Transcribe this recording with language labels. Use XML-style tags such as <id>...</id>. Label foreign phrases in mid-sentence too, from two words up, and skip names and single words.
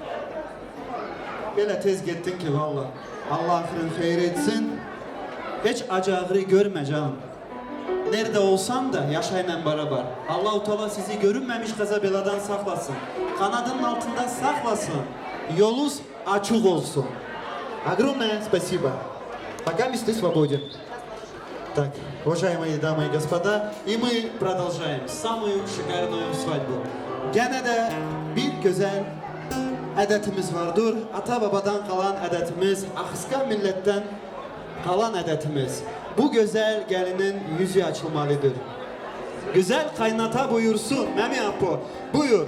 <tr>Böyle tez gittin ki valla. Allah ahirin hayır etsin. Hiç acağırı görme canım. Nerede olsan da yaşayla beraber. Allah-u Teala sizi görünmemiş kaza beladan saklasın. Kanadının altında saklasın. Yolunuz açık olsun.</tr> <ru>Огромное спасибо. Пока ты свободен. Так, уважаемые дамы и господа, и мы продолжаем самую şikarную свадьбу.</ru> <tr>Gene de bir güzel adetimiz vardır. Ata babadan kalan adetimiz, Akhiskan milletten kalan adetimiz. Bu güzel gelinin yüzü açılmalıdır. Güzel kaynata buyursun, Memi Apo, buyur.</tr>